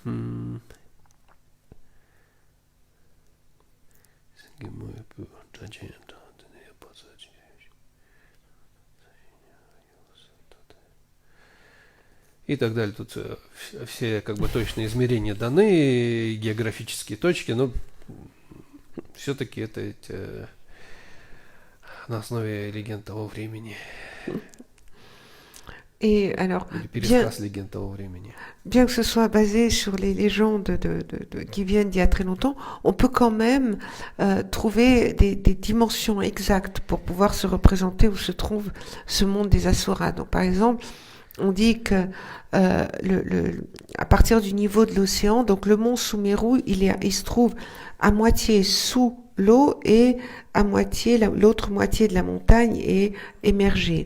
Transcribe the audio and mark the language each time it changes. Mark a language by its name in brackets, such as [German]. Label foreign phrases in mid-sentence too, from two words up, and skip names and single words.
[Russian] И так далее. Тут все как бы точные измерения даны, географические точки, но все-таки это на основе легенд того времени. [French] Et alors, [Russian] пересказ легенд того времени. [French] Bien que ce soit basé sur les légendes qui viennent d'il y a très longtemps, on peut quand même trouver des dimensions exactes pour pouvoir se représenter où se trouve ce monde des Asuras. Donc, par exemple, on dit que à partir du niveau de l'océan, donc le mont Sumeru, il se trouve à moitié sous l'eau et à moitié l'autre moitié de la montagne est émergée.